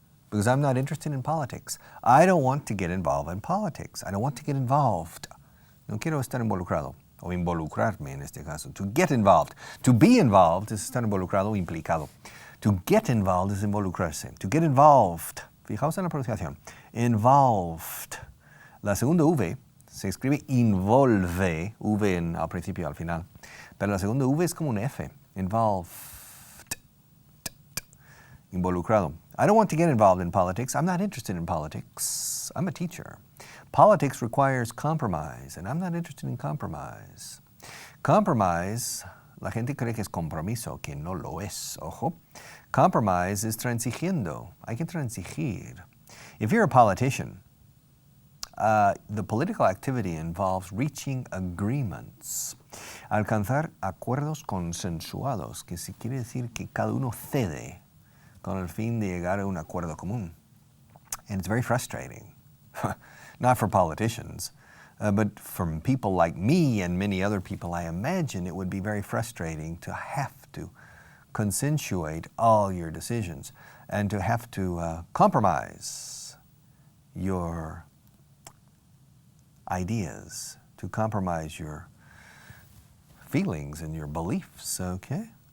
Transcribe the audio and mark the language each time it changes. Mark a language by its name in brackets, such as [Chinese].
[English] Because I'm not interested in politics. I don't want to get involved in politics. I don't want to get involved. [Spanish] No quiero estar involucrado, o involucrarme en este caso. [English] To get involved. To be involved [Spanish] es estar involucrado o implicado. [English] To get involved [Spanish] es involucrarse. [English] To get involved. [Spanish] Fijaos en la pronunciación. Involved. La segunda V se escribe involve, V al principio y al final. Pero la segunda V es como un F. [English] Involved. [Spanish] Involucrado. [English] I don't want to get involved in politics. I'm not interested in politics. I'm a teacher. Politics requires compromise, and I'm not interested in compromise. [Spanish] Compromise, la gente cree que es compromiso, que no lo es, ojo. [English] Compromise is [Spanish] transigiendo. Hay que transigir. [English] If you're a politician, the political activity involves reaching agreements. [Spanish] Alcanzar acuerdos consensuados, que si quiere decir que cada uno cede con el fin de llegar a un acuerdo común. [English] And it's very frustrating. Not for politicians, but from people like me and many other people, I imagine it would be very frustrating to have to consensuate all your decisions and to have to compromise your ideas, to compromise your feelings and your beliefs, okay?